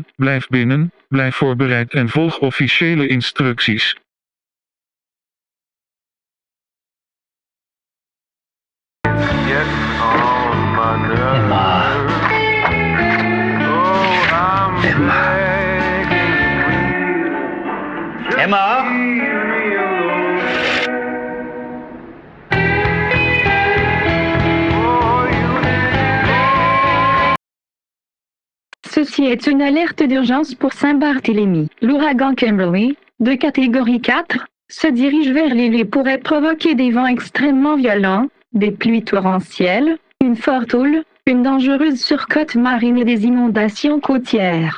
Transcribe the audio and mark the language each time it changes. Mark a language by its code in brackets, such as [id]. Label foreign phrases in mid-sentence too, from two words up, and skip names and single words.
[nl] Blijf binnen, blijf voorbereid en volg officiële instructies. Emma? [fr] Ceci est une alerte d'urgence pour Saint-Barthélemy. L'ouragan Kimberly, de catégorie 4, se dirige vers l'île et pourrait provoquer des vents extrêmement violents, des pluies torrentielles, une forte houle, une dangereuse surcote marine et des inondations côtières.